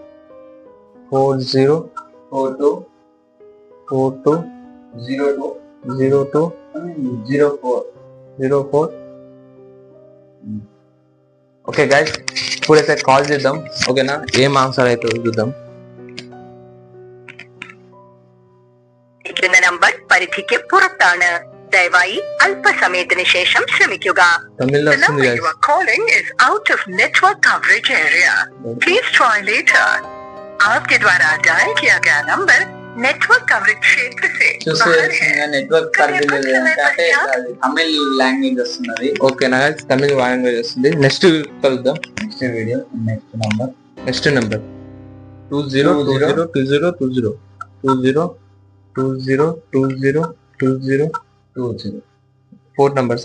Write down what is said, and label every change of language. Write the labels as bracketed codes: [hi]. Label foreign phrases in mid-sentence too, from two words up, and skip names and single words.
[te] 40 42 42 02 02 04. [en] okay guys, [te] ఇప్పుడైతే కాల్ చేద్దాం. ఓకేనా, ఏం ఆన్సర్ అయితే చూద్దాం. [ml] ഇരിക്കുന്ന നമ്പർ പരിധിക്ക് പുറത്താണ്. ദയവായി അല്പസമയത്തിന് ശേഷം ശ്രമിക്കുക. [te] తమిళ్లో [en] The [te] వస్తుంది [en] number [te] గైస్. [en] you are calling is out of network coverage area. Please try later. [hi] आपके द्वारा डायल किया गया नंबर नेटवर्क कवरेज क्षेत्र से बाहर है. [te] నెట్వర్క్ పరిధి అంటే తమిళ్ లాంగ్వేజ్ వస్తున్నది. ఓకేనా గైస్, తమిళ లాంగ్వేజ్ వస్తుంది. నెక్స్ట్ కలుద్దాం. [en] next video. next number next number 20202020 20202020 4 numbers.